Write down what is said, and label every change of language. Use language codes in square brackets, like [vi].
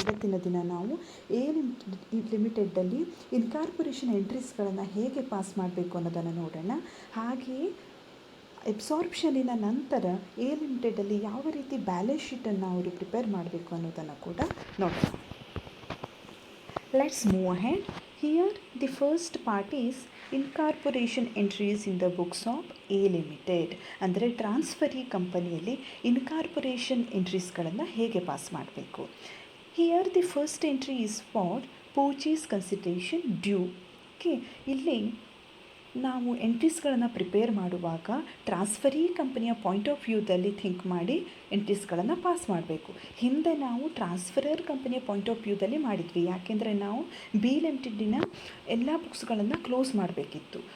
[kn] ಇವತ್ತಿನ ದಿನ ನಾವು ಎ ಲಿಮಿಟೆಡ್ಡಲ್ಲಿ ಇನ್ಕಾರ್ಪೊರೇಷನ್ ಎಂಟ್ರೀಸ್ಗಳನ್ನು ಹೇಗೆ ಪಾಸ್ ಮಾಡಬೇಕು ಅನ್ನೋದನ್ನು ನೋಡೋಣ. ಹಾಗೆಯೇ ಅಬ್ಸಾರ್ಪ್ಷನಿನ ನಂತರ ಎ ಲಿಮಿಟೆಡಲ್ಲಿ ಯಾವ ರೀತಿ ಬ್ಯಾಲೆನ್ಸ್ ಶೀಟನ್ನು ಅವರು ಪ್ರಿಪೇರ್ ಮಾಡಬೇಕು ಅನ್ನೋದನ್ನು ಕೂಡ ನೋಡೋಣ. [en] Let's move ahead. Here the first part is incorporation entries in the books of A Limited. [kn] ಅಂದರೆ ಟ್ರಾನ್ಸ್ಫರಿ ಕಂಪನಿಯಲ್ಲಿ ಇನ್ಕಾರ್ಪೊರೇಷನ್ ಎಂಟ್ರೀಸ್ಗಳನ್ನು ಹೇಗೆ ಪಾಸ್ ಮಾಡಬೇಕು. [en] Here the first entry is for purchase consideration due. [kn] Okay, ಇಲ್ಲಿ ನಾವು ಎಂಟ್ರೀಸ್ಗಳನ್ನು ಪ್ರಿಪೇರ್ ಮಾಡುವಾಗ ಟ್ರಾನ್ಸ್ಫರಿ ಕಂಪನಿಯ point of ವ್ಯೂದಲ್ಲಿ think ಮಾಡಿ ಎಂಟ್ರೀಸ್ಗಳನ್ನು pass ಮಾಡಬೇಕು. ಹಿಂದೆ ನಾವು ಟ್ರಾನ್ಸ್ಫರರ್ ಕಂಪನಿಯ ಪಾಯಿಂಟ್ ಆಫ್ ವ್ಯೂದಲ್ಲಿ ಮಾಡಿದ್ವಿ. ಯಾಕೆಂದರೆ ನಾವು ಬಿ ಲಿಮಿಟೆಡಿನ ಎಲ್ಲ ಬುಕ್ಸ್ಗಳನ್ನು ಕ್ಲೋಸ್ ಮಾಡಬೇಕಿತ್ತು.